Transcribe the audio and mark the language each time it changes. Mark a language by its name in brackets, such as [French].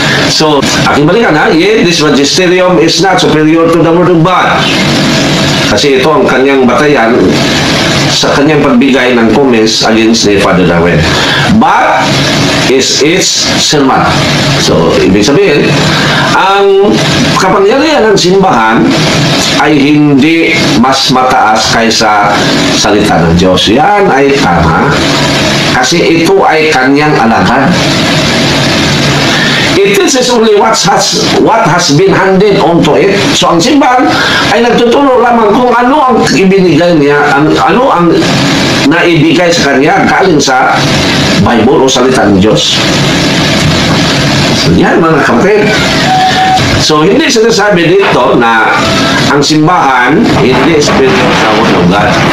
[English] So, [Filipino] aking balikan, [English] yet this magisterium is not superior to the Word of God. [Filipino] Kasi ito ang kanyang batayan sa kanyang pagbigay ng comments against ni Father Darwin. [English] But is its sermon. [Filipino] So, ibig sabihin, ang kapangyarihan ng simbahan ay hindi mas mataas kaysa salita ng Diyos. Yan ay tama kasi ito ay kanyang alagad. [English] this is only what has been handed onto it. [Filipino] So ang simbahan ay nagtuturo lamang kung ano ang ibinigay niya, ano ang naibigay sa kanya galing sa Bible o salita ng Diyos. So yan mga kapatid. So hindi sinasabi dito na ang simbahan hindi spiritual sa Word of God.